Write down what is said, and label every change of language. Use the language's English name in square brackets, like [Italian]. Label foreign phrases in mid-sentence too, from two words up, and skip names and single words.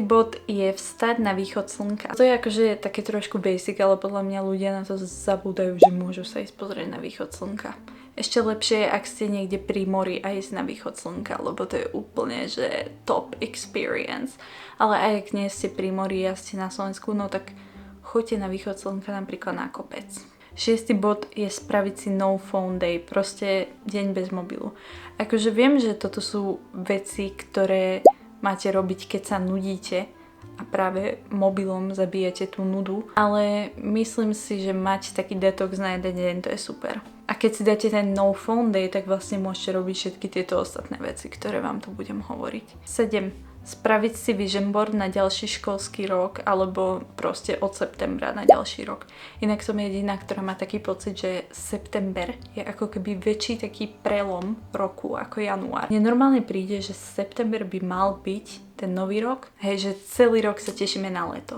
[Slovak] bod je vstať na východ slnka. To je akože také trošku basic, ale podľa mňa ľudia na to zabúdajú, že môžu sa ísť pozrieť na východ slnka. Ešte lepšie je, ak ste niekde pri mori a ísť na východ slnka, lebo to je úplne, že [English] top experience. [Slovak] Ale aj ak nie ste pri mori a ste na Slovensku, no tak choďte na východ slnka napríklad na kopec. 6. bod je spraviť si [English] no phone day, [Slovak] proste deň bez mobilu. Akože viem, že toto sú veci, ktoré máte robiť, keď sa nudíte a práve mobilom zabíjate tú nudu, ale myslím si, že mať taký detox na jeden deň, to je super. A keď si dáte ten [English] no phone day, [Slovak] tak vlastne môžete robiť všetky tieto ostatné veci, ktoré vám tu budem hovoriť. 7. Spraviť si [English] vision board [Slovak] na ďalší školský rok alebo proste od septembra na ďalší rok. Inak som jediná, ktorá má taký pocit, že september je ako keby väčší taký prelom roku ako január. Mne normálne príde, že september by mal byť ten nový rok, hej, že celý rok sa tešíme na leto.